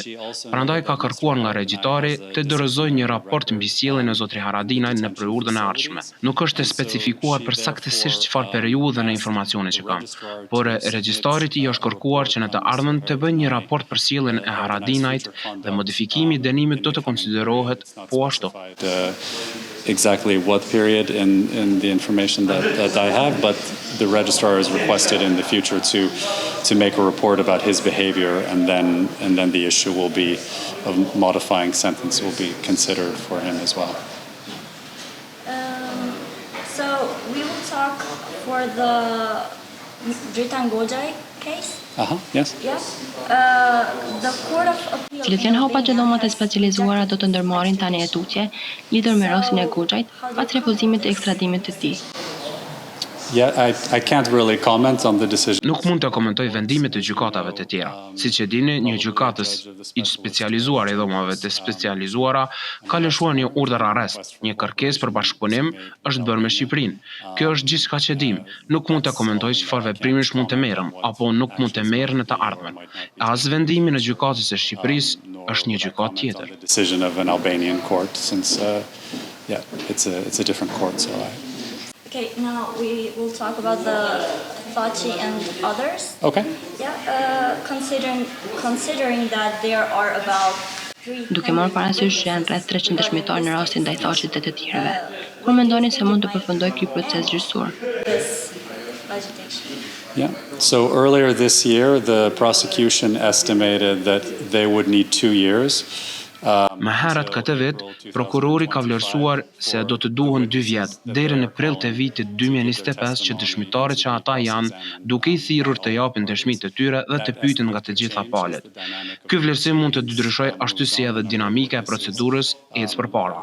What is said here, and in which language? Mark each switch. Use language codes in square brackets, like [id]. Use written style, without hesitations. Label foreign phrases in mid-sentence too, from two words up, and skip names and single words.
[sq] Prandaj ka kërkuar nga regjistari të dorëzojë një raport mbi sjelljen e zotri Haradinaj në periudhën e ardhshme. Nuk është e specifikuar përsaktësisht çfarë periudhe në informacionet që kam, por regjistarit i është kërkuar që në të ardhmen të bëjë një raport për sjelljen e Haradinajt dhe modifikimi i dënimit do të konsiderohet po ashtu. [en] Exactly what period in the information that I have, but the registrar has requested in the future to make a report about his behavior, and then the issue will be of modifying sentence will be considered for him as well. So we will talk for the Dritan Goxhait case. Yes. Yes. The Court of Appeal. [sq] Cilat janë hapat që dhomat e specializuara do të ndërmarrin tani e tutje lidhur me rastin e Goxhait pas refuzimit të ekstradimit të tij? [en] Yeah, I can't really comment on the decision. [sq] Nuk mund të komentoj vendimet e gjykatave të tjera. Siç e dini, një gjykatës i specializuar i dhomave të specializuara ka lëshuar një urdhër arrest. Një kërkesë për bashkëpunim është bërë me Shqipërinë. Kjo është gjithçka që dim. Nuk mund të komentoj çfarë veprimish mund të merrem apo nuk mund të merr në të ardhmen. As vendimi në gjykatës së Shqipërisë është një gjykatë tjetër. [en] The decision of an Albanian court, since yeah, it's a different court. So Okay, now we will talk about the Thaçi and others. okay. Yeah, considering that there are about [sq] Duke marrë parasysh që janë rreth 300 dëshmitarë në rastin ndaj Thaçit dhe të tjerëve. Kur mendoni se mund të përfundojë ky proces gjyqësor? [en] this legislation. Yeah. So earlier this year, the prosecution estimated that they would need 2 years. [sq] Më herët këtë vit, prokurori ka vlerësuar se do të duhen 2 vjet, deri në prill të vitit 2025 që dëshmitarët që ata janë duke i thirrur të japin dëshmitë të tyre dhe të pyeten nga të gjitha palët. Ky vlerësim mund të ndryshojë ashtu si edhe dinamika e procedurës ecë përpara.